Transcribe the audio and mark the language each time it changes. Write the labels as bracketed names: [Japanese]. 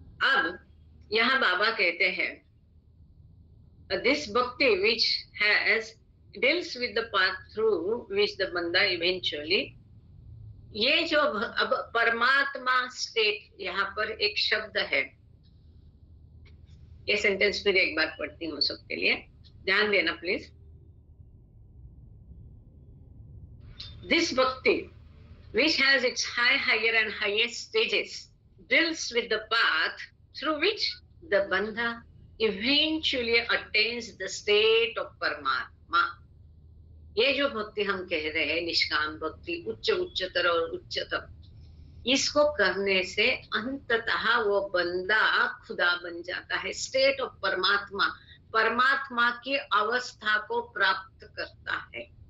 [Hindi] अब यहाँ बाबा कहते हैं [English] this bhakti which has deals with the path through which the बंदा eventually, [Hindi] ये जो अब परमात्मा स्टेट, यहाँ पर एक शब्द है, ये सेंटेंस फिर एक बार पढ़ती हूँ सबके लिए, ध्यान देना please. [English] This bhakti, which has its higher and highest stages, deals with the path through which the bandha eventually attains the state of Paramatma. [Hindi] ये जो भक्ति हम कह रहे हैं निष्काम भक्ति, उच्च उच्चतर और उच्चतम, इसको करने से अंततः वो बंदा खुदा बन जाता है, स्टेट ऑफ परमात्मा, परमात्मा की अवस्था को प्राप्त करता है।